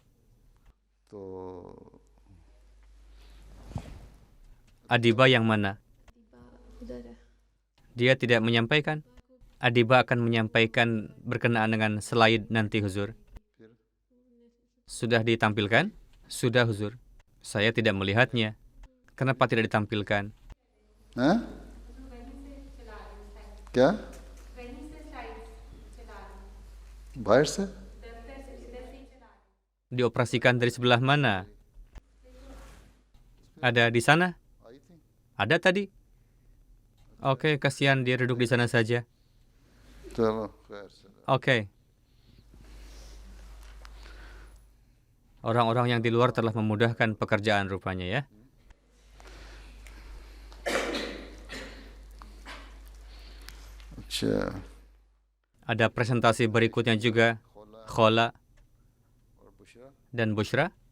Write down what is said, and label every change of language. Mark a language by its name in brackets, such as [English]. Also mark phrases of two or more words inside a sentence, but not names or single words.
[Indonesian] Adiba yang mana? Dia tidak menyampaikan. Adiba akan menyampaikan berkenaan dengan slide nanti, Huzur. Sudah ditampilkan? Sudah, Huzur. Saya tidak melihatnya. Kenapa tidak ditampilkan? [Urdu] کیا باہر سے [Indonesian] Dioperasikan dari sebelah mana? Ada di sana? Ada tadi? Oke, kasihan dia duduk di sana saja. [Urdu] چلو خیر سے [Indonesian] Oke. Orang-orang yang di luar telah memudahkan pekerjaan rupanya ya. अच्छा Ada presentasi berikutnya juga, Khola dan Bushra.